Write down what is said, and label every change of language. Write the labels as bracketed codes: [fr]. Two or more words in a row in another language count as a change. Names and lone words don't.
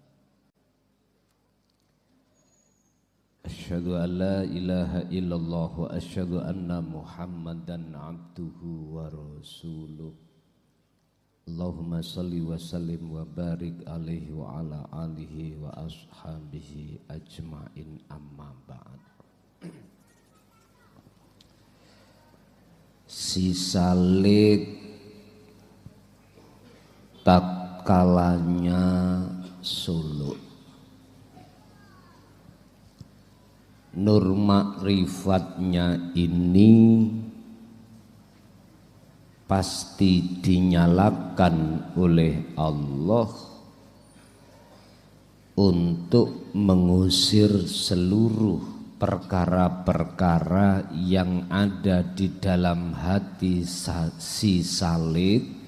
[ar] أشهد أن لا إله إلا الله وأشهد أن محمدا عبده ورسوله. اللهم صل وسلم وبارك عليه وعلى آله وأصحابه أجمعين، أما بعد. [id] Si Salik tatkalanya suluk, nur makrifatnya ini pasti dinyalakan oleh Allah untuk mengusir seluruh perkara-perkara yang ada di dalam hati si Salik,